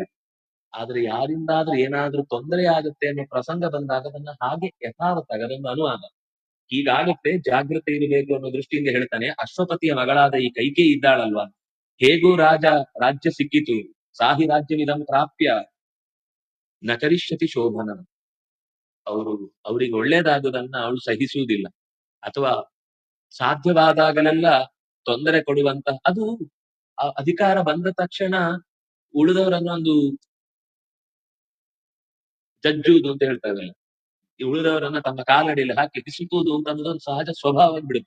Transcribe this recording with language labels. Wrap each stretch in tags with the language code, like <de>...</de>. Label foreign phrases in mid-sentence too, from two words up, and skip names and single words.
<kn>ಆದ್ರೆ ಯಾರಿಂದಾದ್ರೂ ಏನಾದ್ರೂ ತೊಂದರೆ ಆಗುತ್ತೆ ಅನ್ನೋ ಪ್ರಸಂಗ ಬಂದಾಗ ಅದನ್ನ ಹಾಗೆ ಯಥಾವತ್ತಾಗ ಅದೊಂದು ಅನುವಾದ ಹೀಗಾಗುತ್ತೆ, ಜಾಗ್ರತೆ ಇರಬೇಕು ಅನ್ನೋ ದೃಷ್ಟಿಯಿಂದ ಹೇಳ್ತಾನೆ. ಅಶ್ವಪತಿಯ ಮಗಳಾದ ಈ ಕೈಕೇಯಿ ಇದ್ದಾಳಲ್ವಾ, ಹೇಗೂ ರಾಜ್ಯ ಸಿಕ್ಕಿತು,</kn> <sa>ಸಾಹಿ ರಾಜ್ಯವಿದಂ ಪ್ರಾಪ್ಯ ನ ಕರಿಷ್ಯತಿ ಶೋಭನ.</sa> <kn>ಅವರಿಗೆ ಒಳ್ಳೇದಾಗುದನ್ನ ಅವಳು ಸಹಿಸುವುದಿಲ್ಲ, ಅಥವಾ ಸಾಧ್ಯವಾದಾಗಲೆಲ್ಲ ತೊಂದರೆ ಕೊಡುವಂತ, ಅದು ಅಧಿಕಾರ ಬಂದ ತಕ್ಷಣ ಉಳಿದವರನ್ನ ಒಂದು ಜಜ್ಜುವುದು ಅಂತ ಹೇಳ್ತಾರೆ, ಈ ಉಳಿದವರನ್ನ ತಮ್ಮ ಕಾಲಡಿಯಲ್ಲಿ ಹಾಕಿ ಬಿಸುಕುವುದು ಅಂತ ಅನ್ನೋದೊಂದು ಸಹಜ ಸ್ವಭಾವ ಬಿಡುತ್ತೆ.</kn>